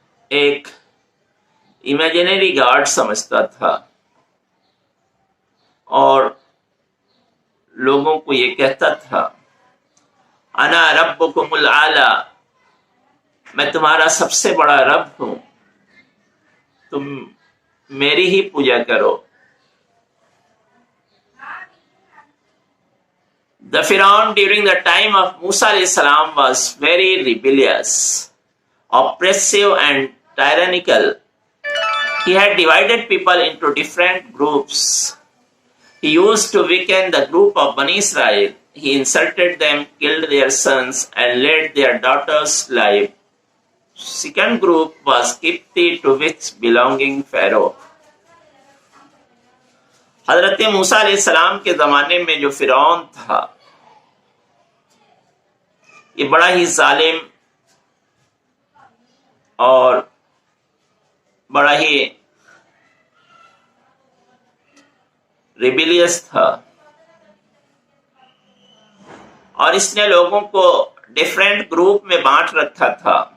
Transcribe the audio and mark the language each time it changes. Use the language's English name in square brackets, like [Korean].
[Urdu] ایک [English] imaginary god [Urdu] سمجھتا تھا، اور لوگوں کو یہ کہتا تھا [Arabic] انا ربکم الاعلی، [Urdu] میں تمہارا سب سے بڑا رب ہوں، تم میری ہی پوجا کرو. [English] The Pharaoh during the time of Musa alayhi salam was very rebellious, oppressive and tyrannical. He had divided people into different groups. He used to weaken the group of Bani Israel. He insulted them, killed their sons, and led their daughters live. Second group was Kipti, to which belonging Pharaoh. [Urdu] حضرت موسیٰ علیہ السلام کے زمانے میں جو فرعون تھا، یہ بڑا ہی ظالم اور بڑا ہی ریبیلیس تھا، اور اس نے لوگوں کو ڈیفرنٹ گروپ میں بانٹ رکھا تھا،